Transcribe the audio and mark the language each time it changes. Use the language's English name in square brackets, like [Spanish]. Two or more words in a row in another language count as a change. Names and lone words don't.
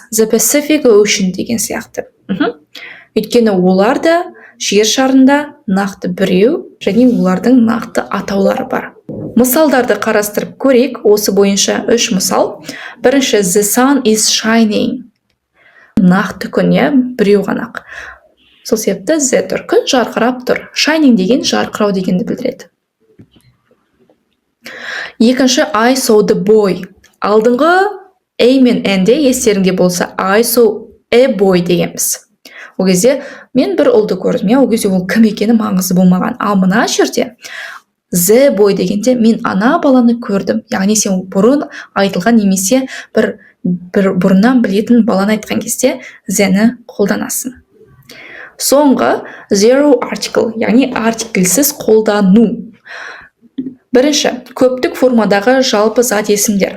[Kazakh] The Pacific Ocean деген сияқты. Өйткені олар да жер шарында нақты біреу және олардың нақты атаулары бар. Мысалдарды қарастырып көрейік. Осы бойынша 3 мысал. Бірінші, [English] the sun is shining. [Kazakh] Нақты күн, біреу ғана. Сол себепті the тұр, күн жарқырап тұр. Shining деген жарқырау дегенді білдіреді. Екінші, [English] I saw the boy. [Kazakh] Алдыңғы A мен N-де естеріңде болса [English] I saw a boy [Kazakh] дегенбіз. Ол кезде мен бір ұлды көрдім. Ол кезде ол кім екені маңызды болмаған. Ал мына жерде [English] the boy [Kazakh] дегенде мен ана баланы көрдім. Яғни сен бұрын айтылған немесе бір бұрыннан білетін баланы айтқан кезде the-ні қолданасың. Соңғы [English] zero article, [Kazakh] яғни артиклсіз қолдану. Бірінші, көптік формадағы жалпы зат есімдер.